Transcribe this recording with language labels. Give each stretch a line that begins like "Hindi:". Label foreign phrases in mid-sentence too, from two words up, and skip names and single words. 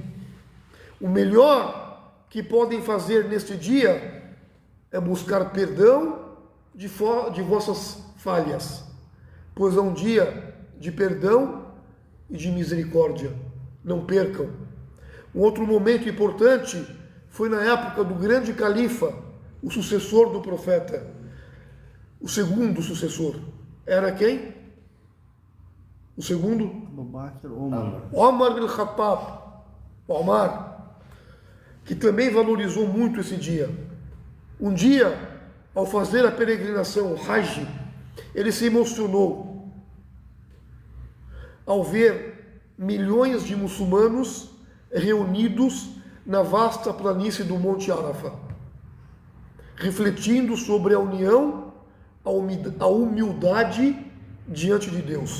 Portuguese: O melhor que podem fazer neste dia é buscar perdão de vossas falhas, pois é um dia de perdão e de misericórdia. Não percam. Um outro momento importante foi na época do grande califa, o sucessor do profeta. O segundo sucessor era quem? O segundo? Omar bin Khattab. Omar, que também valorizou muito esse dia. Um dia, ao fazer a peregrinação, o Hajj, ele se emocionou ao ver milhões de muçulmanos reunidos na vasta planície do Monte Arafá, refletindo sobre a união, a humildade diante de Deus.